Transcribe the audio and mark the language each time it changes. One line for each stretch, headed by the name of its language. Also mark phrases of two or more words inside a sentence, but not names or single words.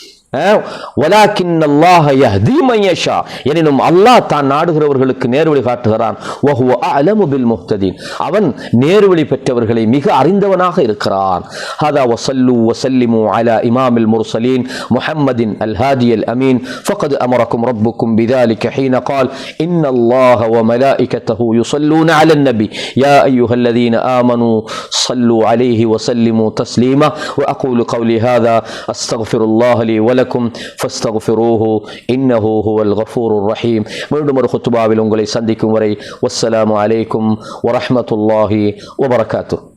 Arabic: ولكن الله يهدي من يشاء,
Tamil: எனினும் அல்லாஹ் தான் நாடுகிறவர்களுக்கு நேர்வழி காட்டுகிறான்.
Arabic: وهو أعلم بالمهتدين,
Tamil: அவன் நேர்வழி பெற்றவர்களை மிக அறிந்தவனாக இருக்கிறான்.
Arabic: هذا ونصلي ونسلم على إمام المرسلين محمد الهادي الأمين. فقد أمركم ربكم بذلك حين قال إن الله وملائكته يصلون على النبي يا أيها الذين آمنوا صلوا عليه وسلموا تسليما. وأقول قولي هذا أستغفر الله لي ولكم فاستغفروه إنه هو الغفور الرحيم.
Tamil: மீண்டும் ஒரு குத்துபாவில் உங்களை சந்திக்கும் வரை
Arabic: والسلام عليكم ورحمة الله وبركاته.